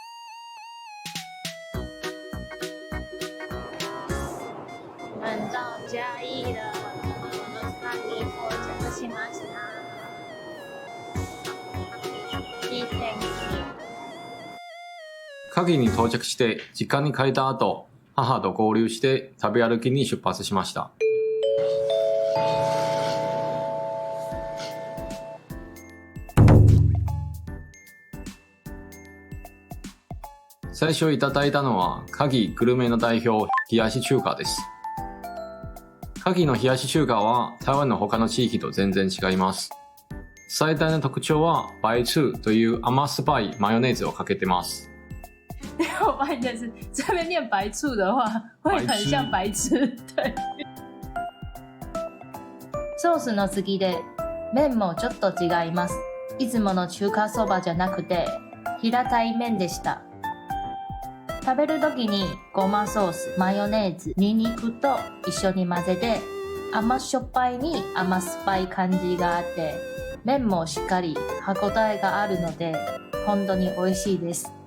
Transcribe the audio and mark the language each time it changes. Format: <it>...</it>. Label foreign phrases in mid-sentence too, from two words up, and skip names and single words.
<zh>到嘉義了。</zh> <ja>嘉義到着しました。いい天気。嘉義に到着して実家に帰った後、母と合流して食べ歩きに出発しました。最初いただいたのは嘉義グルメの代表、冷やし中華です。嘉義の冷やし中華は台湾の他の地域と全然違います。最大の特徴は白醋という甘酸っぱいマヨネーズをかけてます。</ja> <zh>我发现是这边念白醋的话，会很像白痴。对。</zh> <ja>ソースの次で麺もちょっと違います。いつもの中華そばじゃなくて平たい麺でした。食べる時にごまソース、マヨネーズ、ニンニクと一緒に混ぜて甘しょっぱいに甘酸っぱい感じがあって、麺もしっかり歯ごたえがあるので本当に美味しいです。</ja>